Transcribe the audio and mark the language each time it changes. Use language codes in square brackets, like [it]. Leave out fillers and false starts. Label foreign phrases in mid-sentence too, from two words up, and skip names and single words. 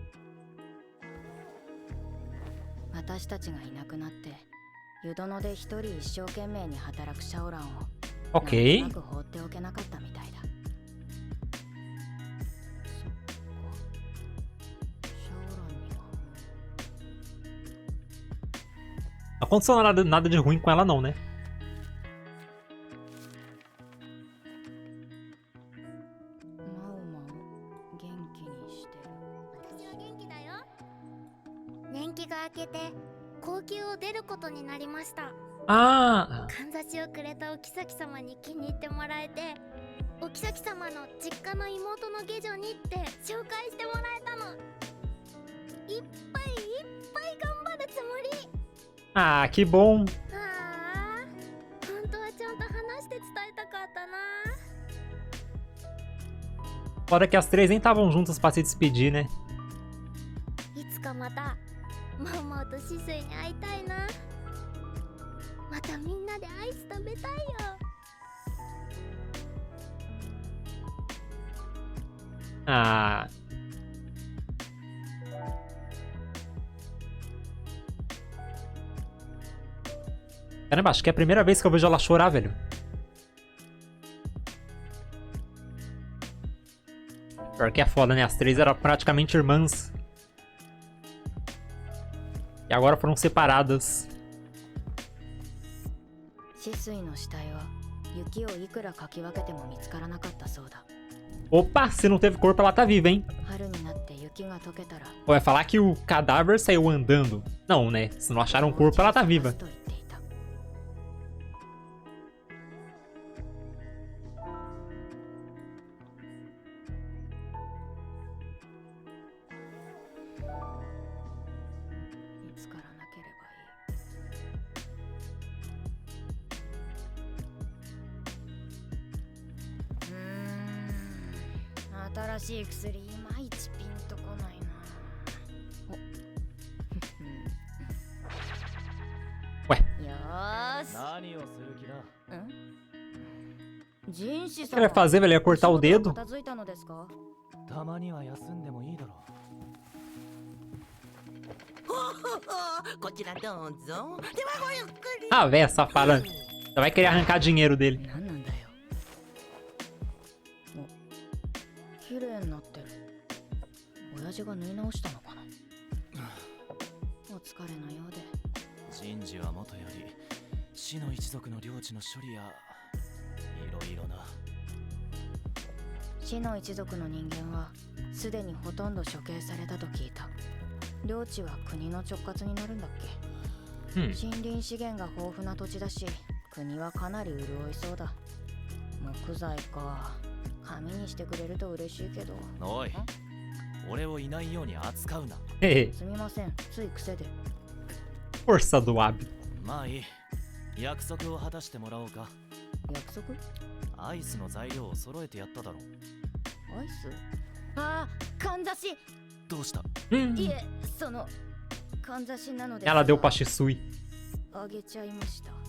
[ja] 私たちがいなくなって湯殿で一人一生懸命に働くシャオランを Ok. なんとなく放っておけなかったみたいだ。そっか。シャオランには [pt] Não aconteceu nada de ruim com ela não, né? [ja] マオマオ元気にしてる。私は元気だよ。年季が明けて高級を出ることになりました。 Ah, かんざしをくれたお妃様に気に入ってもらえて、お妃様の実家の妹の下女にって紹介してもらえたの。いっぱい頑張るつもり。 [pt] ah, que bom. [ja] ああ、本当はちゃんと話して伝えたかったな。 [pt] Fora que as três nem estavam juntas pra se despedir, né? [ja] いつかまたマオマオとシスイに会いたいな。またみんなでアイス食べたいよ。 Ah. [pt] Caramba, acho que é a primeira vez que eu vejo ela chorar, velho. Pior que é foda, né? As três eram praticamente irmãs. E agora foram separadas. [ja] シスイの死体は雪をいくらかき分けても見つからなかったそうだ。 [pt] Opa, se não teve corpo, ela tá viva, hein? [ja] 春になって雪が溶けたら [pt] Ou vai falar que o cadáver saiu andando. Não, né? Se não acharam o corpo, ela tá viva. [ja] と言っていた。見つからなければいい。新しい薬いまいちピンとこないな。およーし。何をする気だ。人士 [pt] O que ele vai fazer, velho? Ele vai cortar o dedo? [ja] 片付いたのですか？たまには休んでもいいだろこちらどうぞ。ではごゆっくり。 [pt] Ah, velho, safada. Só vai querer arrancar dinheiro dele. [ja] 何なんだよ。お、綺麗になってる。親父が縫い直したのかな。お疲れのようで。人事はもとより死の一族の領地の処理やいろいろな。死の一族の人間はすでにほとんど処刑されたと聞いた。領地は国の直轄になるんだっけ。森林資源が豊富な土地だし、国はかなり潤いそうだ。木材か。紙にしてくれると嬉しいけど。おい、俺をいないように扱うな。すみません、つい癖で。 [pt] Força do hábito. [ja] まあいい。約束を果たしてもらおうか。約束？アイスの材料を揃えてやっただろ。アイス？ああ、かんざし。どうした？いえ、そのかんざしなので。 [pt] Ela deu pra Shisui. [ja] あげちゃいました。